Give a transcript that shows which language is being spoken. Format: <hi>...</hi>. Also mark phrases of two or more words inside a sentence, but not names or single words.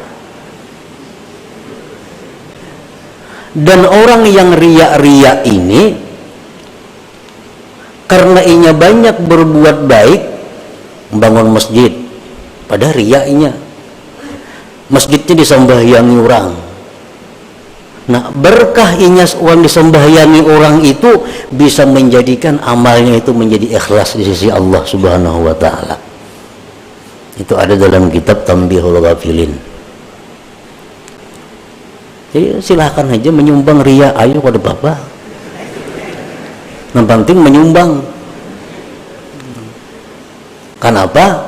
<id>Dan orang yang ria-ria ini karena inya banyak berbuat baik, membangun masjid, pada riaknya masjidnya disembahyangi orang. Nah, berkah inya orang disembahyangi orang itu bisa menjadikan amalnya itu menjadi ikhlas di sisi Allah</id> <ar>Subhanahu wa ta'ala.</ar> <id>Itu ada dalam kitab Tanbihul Ghafilin. Jadi silahkan aja menyumbang ria, ayo pada bapak. Yang penting menyumbang. Kenapa?</id>